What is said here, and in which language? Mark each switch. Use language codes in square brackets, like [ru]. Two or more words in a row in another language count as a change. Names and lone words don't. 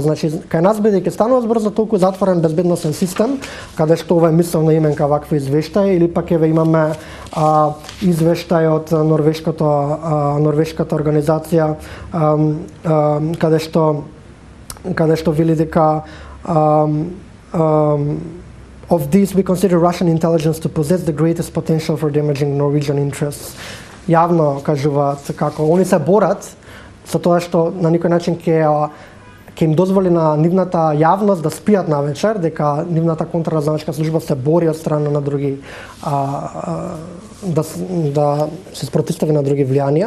[mk] Значи кај нас бидејќи станува збор за толку затворен безбедносен систем, каде што ова е мисловна именка вакви извештаи, или пак еве имаме извештај од норвешката организација каде што вели дека [en] of these, we consider Russian intelligence to possess the greatest potential for damaging Norwegian interests. [mk] Јавно кажуваат како они се борат со тоа што на некој начин ќе им дозволи на нивната јавност да спијат навечер, дека нивната контраразузнавачка служба се бори од страна на други да се спротивстави на други влијанија.